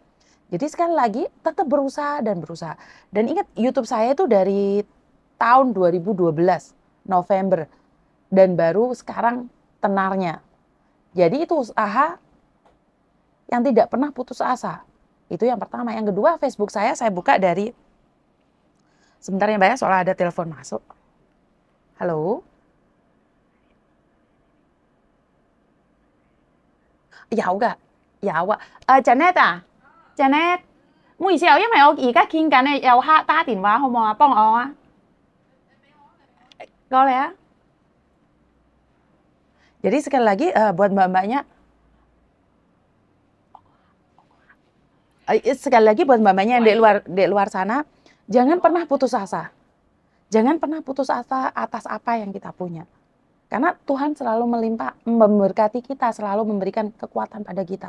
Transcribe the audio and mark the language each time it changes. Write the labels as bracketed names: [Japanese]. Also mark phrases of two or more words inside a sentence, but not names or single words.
[Indonesian] Jadi sekali lagi tetap berusaha dan berusaha. Dan ingat, YouTube saya itu dari tahun 2012 November, dan baru sekarang tenarnya. Jadi itu usaha yang tidak pernah putus asa. Itu yang pertama. Yang kedua, Facebook saya buka dari, sebentar ya Mbak ya, soalnya ada telepon masuk. Halo? [Cantonese] 有㗎，有啊。Janet 啊，Janet，唔好意思啊，因為我而家見緊咧，有客打電話，好唔好啊？幫我啊，過嚟啊。 [Indonesian] Jadi sekali lagi buat mbak-mbaknya, yang di luar sana, jangan pernah putus asa. Jangan pernah putus asa atas apa yang kita punya. Karena Tuhan selalu melimpah, memberkati kita, selalu memberikan kekuatan pada kita.